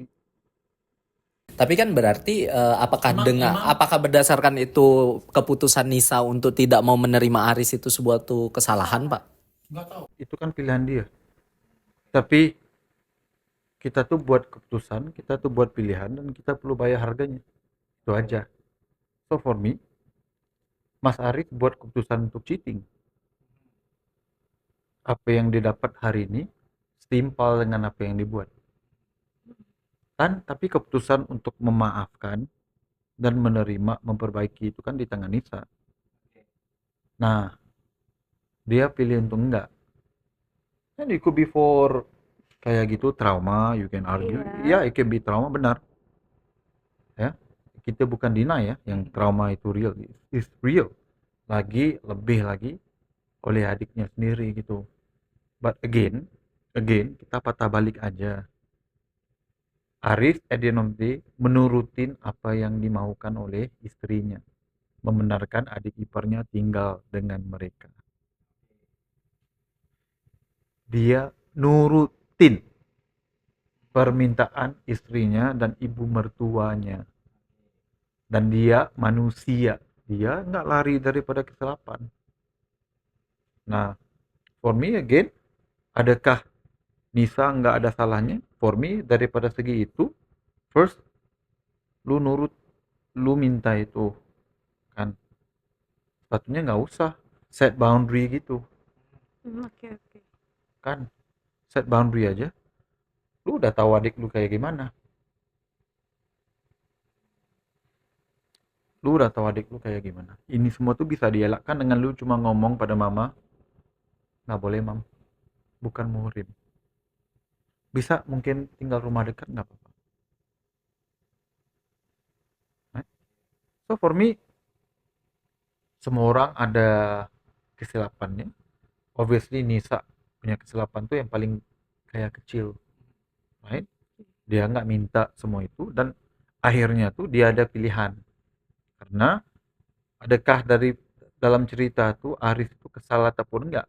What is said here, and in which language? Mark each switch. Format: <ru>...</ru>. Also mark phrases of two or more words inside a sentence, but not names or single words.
<id>Tapi kan berarti apakah berdasarkan itu keputusan Nisa untuk tidak mau menerima Aris itu sebuah tuh kesalahan, Pak? Itu kan pilihan dia. Tapi kita tuh buat keputusan, kita tuh buat pilihan, dan kita perlu bayar harganya. Itu aja.</id> <en>So for me,</en> <id>Mas Aris buat keputusan untuk cheating. Apa yang didapat hari ini setimpal dengan apa yang dibuat. Kan, tapi keputusan untuk memaafkan dan menerima, memperbaiki itu kan di tangan Nisa. Nah, dia pilih untuk enggak.</id> <en>And it could be for</en> <id>kayak gitu</id> <en>trauma, you can argue.</en> <id>Iya. Ya,</id> <en>it can be trauma,</en> <id>benar. Ya, kita bukan deny ya, yang trauma itu</id> <en>real, is real.</en> <id>Lebih lagi oleh adiknya sendiri gitu.</id> <en>But again,</en> <id>kita patah balik aja. Aris</id> <en>at the end of the day</en> <id>menurutin apa yang dimaukan oleh istrinya, membenarkan adik iparnya tinggal dengan mereka. Dia nurutin permintaan istrinya dan ibu mertuanya, dan dia manusia, dia nggak lari daripada kesilapan. Nah,</id> <en>for me again,</en> <id>adakah Nisa nggak ada salahnya?</id> <en>For me,</en> <id>daripada segi itu, first, lu nurut, lu minta itu, kan, sepatunya nggak usah</id> <en>set boundary</en> <id>gitu, Oke. kan,</id> <en>set boundary</en> <id>aja. Lu udah tahu adik lu kayak gimana, ini semua tuh bisa dielakkan dengan lu cuma ngomong pada mama, nggak boleh mam, bukan muhrim, bisa mungkin tinggal rumah dekat nggak apa-apa.</id> <en>So for me,</en> <id>semua orang ada kesilapannya. Obviously Nisa punya kesilapan tuh yang paling kayak kecil, right? Dia nggak minta semua itu, dan akhirnya tuh dia ada pilihan. Karena adakah dari dalam cerita tuh Aris itu kesal ataupun enggak?</id>